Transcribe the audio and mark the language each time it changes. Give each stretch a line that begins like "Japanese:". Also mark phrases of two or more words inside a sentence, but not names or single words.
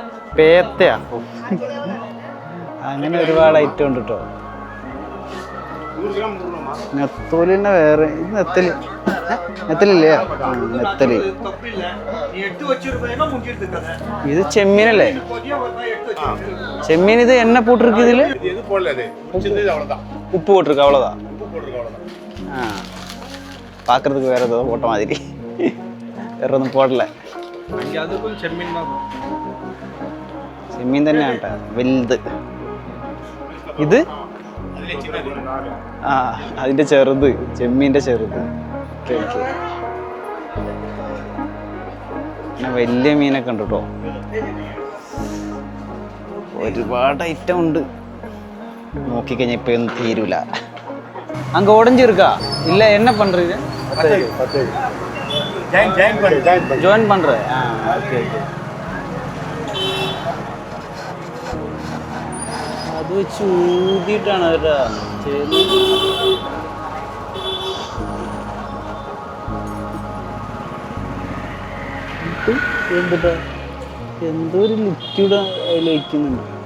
Malayalam: പേത്തയാ? അങ്ങനെ ഒരുപാട് ഐറ്റം ഉണ്ട് കേട്ടോ. നെത്തോലിൻ്റെ വേറെ ഇത് നെത്തലില്ലേ? നെത്തല്. ഇത് ചെമ്മീനല്ലേ?
Tamil: செம்மீன் இது எண்ண போட்டிருக்கு இதில் உப்பு போட்டிருக்கு அவ்வளோதான். பார்க்கறதுக்கு வேற ஏதோ போட்ட மாதிரி வேற ஒன்றும் போடல.
Malayalam: ചെമ്മീൻ തന്നെയാണ് കേട്ടോ വലുത്. ഇത് ആ അതിൻ്റെ ചെറുത്, ചെമ്മീൻ്റെ ചെറുത്. ഓക്കെ ഓക്കെ. പിന്നെ വലിയ മീനൊക്കെ ഉണ്ട് കേട്ടോ, ഒരുപാട് ഐറ്റം ഉണ്ട്. നോക്കിക്കഴിഞ്ഞാൽ ഇപ്പം ഒന്നും തീരൂല.
Tamil: அங்கே உடஞ்சி இருக்கா? இல்லை என்ன பண்ணுறீங்க? ஜாயின் பண்ணுறேன். ஓகே ஓகே.
Malayalam: അത് വെച്ച് ഊതിയിട്ടാണ് അവരുടെ എന്തിട്ടാ എന്തോ ഒരു ലിക്വിഡ് അതിൽ വയ്ക്കുന്നുണ്ട്.